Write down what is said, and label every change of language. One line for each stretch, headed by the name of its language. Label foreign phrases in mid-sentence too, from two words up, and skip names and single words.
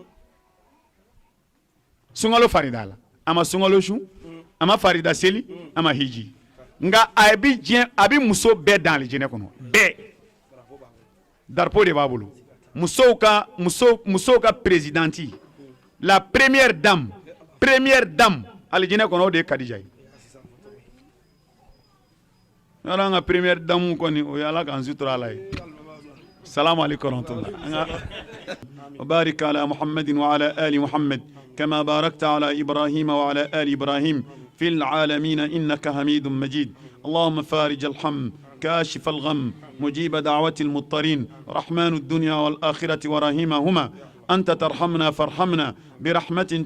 Bambara: sunkalo farida la a ma sunkalo su a ma farida seli a ma hiji nka a bɛ muso bɛɛ dan alijinɛ kɔnɔ bɛɛ darapo de b'a bolo musow ka
French: présidente la première dame
Bambara: alijinɛ kɔnɔ o de ye Kadija ye yɔrɔ an ka
French: première dame
Bambara: kɔni o ye ala k'an sutura ala ye
Arabic: سلام عليكم ورحمة الله وبارك على محمد وعلى آل محمد كما باركت على إبراهيم وعلى آل إبراهيم في العالمين إنك حميد مجيد اللهم فارج الهم كاشف الغم مجيب دعوة المضطرين رحمن الدنيا والآخرة ورحيمهما أنت ترحمنا فارحمنا برحمة